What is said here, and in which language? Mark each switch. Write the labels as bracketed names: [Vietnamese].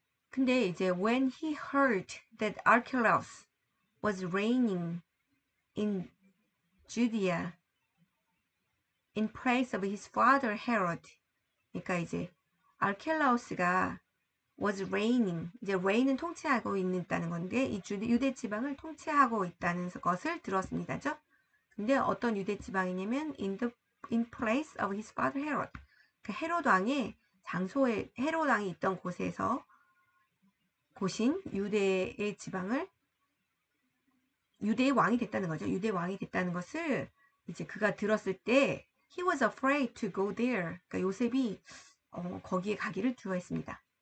[Korean] 근데 이제 [English] when he heard that Archelaus was reigning in Judea in place of his father Herod. [Korean] 그러니까 이제 아르켈라우스가 [English] was reigning. [Korean] 이제 reign은 통치하고 있다는 건데 이 유대 지방을 통치하고 있다는 것을 들었습니다죠. 근데 어떤 유대 지방이냐면 [English] in place of his father Herod. [Korean] 그 헤롯 왕의 장소에 헤롯 왕이 있던 곳인 유대의 지방을 유대의 왕이 됐다는 거죠. 유대 왕이 됐다는 것을 이제 그가 들었을 때 [English] he was afraid to go there. [Korean] 그러니까 요셉이 거기에 가기를 두려워했습니다.